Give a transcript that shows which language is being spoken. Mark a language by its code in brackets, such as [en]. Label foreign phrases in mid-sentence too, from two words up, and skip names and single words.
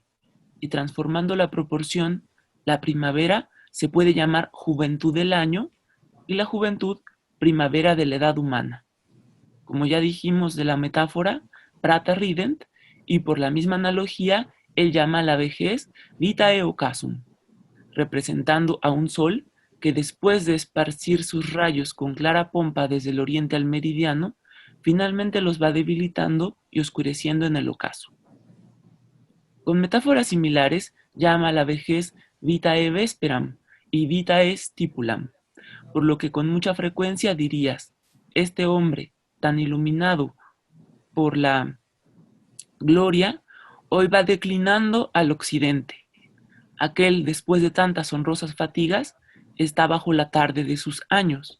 [es] Y transformando la proporción, la primavera se puede llamar juventud del año y la juventud primavera de la edad humana. Como ya dijimos de la metáfora, [la] prata rident, [es] y por la misma analogía, él llama a la vejez [la] vitae ocassum, [es] representando a un sol que después de esparcir sus rayos con clara pompa desde el oriente al meridiano, finalmente los va debilitando y oscureciendo en el ocaso. Con metáforas similares, llama a la vejez [la] vitae vesperam [es] y [la] vitae stipulam, [es] por lo que con mucha frecuencia dirías, este hombre, tan iluminado por la gloria, hoy va declinando al occidente. Aquel, después de tantas honrosas fatigas, está bajo la tarde de sus años.